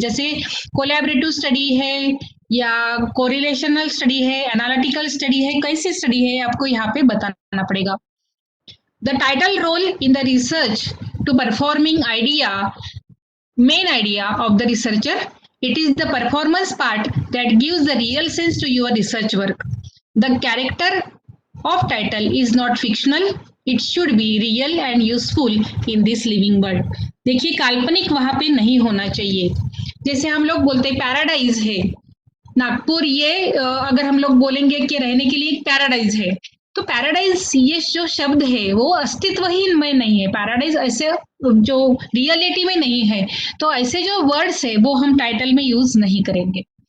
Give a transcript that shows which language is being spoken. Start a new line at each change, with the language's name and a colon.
Hindi: जैसे collaborative study है या कोरिलेशनल स्टडी है, एनालिटिकल स्टडी है, कैसी स्टडी है आपको यहाँ पे बताना पड़ेगा।
English: The title role in the research to performing idea, main idea of the researcher. It is the performance part that gives the real sense to your research work. The character of title is not fictional. It should be real and useful in this living world.
Hindi: देखिए, काल्पनिक वहां पे नहीं होना चाहिए। जैसे हम लोग बोलते हैं पैराडाइज है नागपुर, ये अगर हम लोग बोलेंगे कि रहने के लिए एक पैराडाइज है, तो पैराडाइज ये जो शब्द है वो अस्तित्वहीन में नहीं है, पैराडाइज ऐसे जो रियलिटी में नहीं है, तो ऐसे जो वर्ड्स है वो हम टाइटल में यूज नहीं करेंगे।